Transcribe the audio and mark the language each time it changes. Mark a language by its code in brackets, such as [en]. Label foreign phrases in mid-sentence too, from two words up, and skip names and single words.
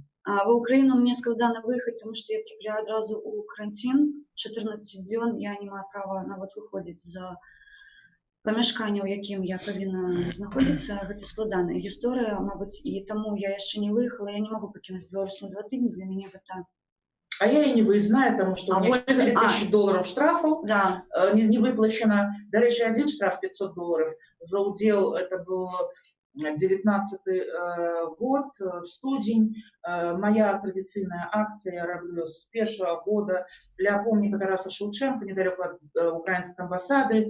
[be] А в Украіну мне складана выехаць, тому што я трапляю адразу ў каранцін. 14 дзён я не маю права нават выходзіць за памяшканне, у якім я павінна знаходзіцца. Гэта складаная гісторыя, мабыць, і таму я яшчэ не выехала. Я не магу пакінуць Беларусь на 2 тыдні. Для мяне гэта... [ru] А я и не выездная, потому что у меня $4000 штрафов Да. не выплачено. [uk] До речи, [ru] один штраф $500 за удел, это был 19-й год, студень. Моя традиционная акция, [uk] я роблю [ru] с первого года для помника Тараса Шевченка, недалеко от украинской амбассады.